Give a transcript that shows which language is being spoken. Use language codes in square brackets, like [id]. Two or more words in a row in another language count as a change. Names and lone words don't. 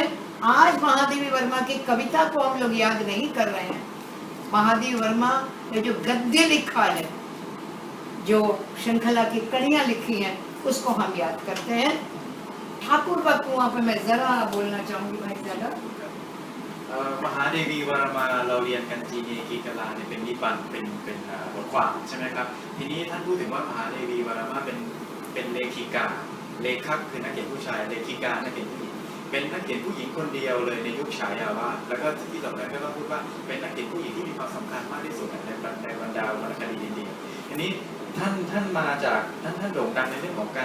[hi] आज महादेवी वर्मा की कविता को हम लोग याद नहीं कर रहे हैं। महादेवी वर्मा ने जो गद्य लिखा है, जो श्रृंखला की कड़ियां लिखी हैं, उसको हम याद करते हैं। ठाकुर का कुआं पे मैं जरा बोलना चाहूंगी भाई ज्यादा। [th] มหาเดวีวรมาเราเรียนกันจีเนกีกลาเนี่ยเป็นนิบาตเป็นบทความใช่ไหมครับทีนี้ท่านพูดถึงว่ามหาเดวีวรมาเป็นเลขิกาเลขักคือนักเขียนผู้ชายเลขิกานักเขียนผู้หญิงเป็นนักเขียนผู้หญิงคนเดียวเลยในยุคฉายาวาสแล้วก็ที่สำคัญก็ต้องพูดว่าเป็นนักเขียนผู้หญิงที่มีความสำคัญมากที่สุดในบรรดาวรรณคดีอินเดียทีนี้ท่านมาจากท่านโด่งดังในเรื่องของ